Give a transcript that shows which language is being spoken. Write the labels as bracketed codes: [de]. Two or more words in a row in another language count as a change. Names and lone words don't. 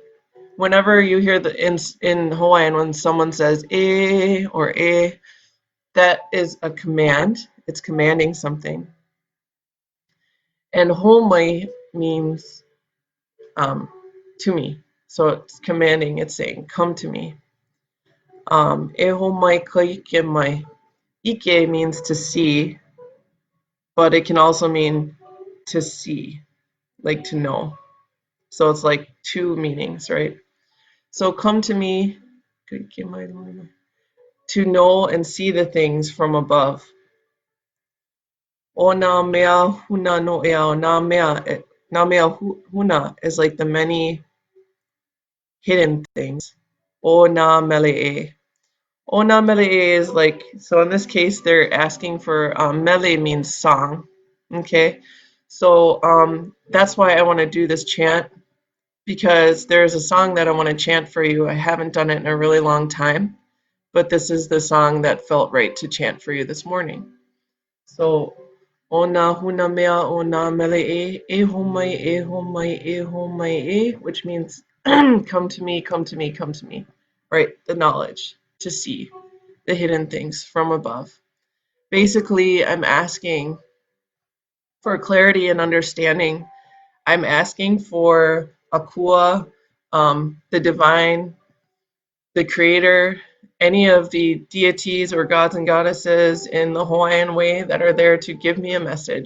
[en] Whenever you hear in Hawaiian when someone says e or e, that is a command. It's commanding something. And homai means to me. So it's commanding, it's saying, come to me. [haw] E homai ka ike mai. [en] Ike means to see, but it can also mean to see, like to know. So it's like two meanings, right? So come to me to know and see the things from above. [haw] O na mea huna no ea, na mea huna [en] is like the many hidden things. [haw] O na mele e. Ona mele [en] is like, so in this case, they're asking for mele means song. Okay. So that's why I want to do this chant because there's a song that I want to chant for you. I haven't done it in a really long time, but this is the song that felt right to chant for you this morning. So, [haw] ona huna mea ona mele e homai e homai e homai e, [en] which means come to me, come to me, come to me. Right? The knowledge to see the hidden things from above. Basically, I'm asking for clarity and understanding. I'm asking for Akua, the divine, the creator, any of the deities or gods and goddesses in the Hawaiian way that are there to give me a message.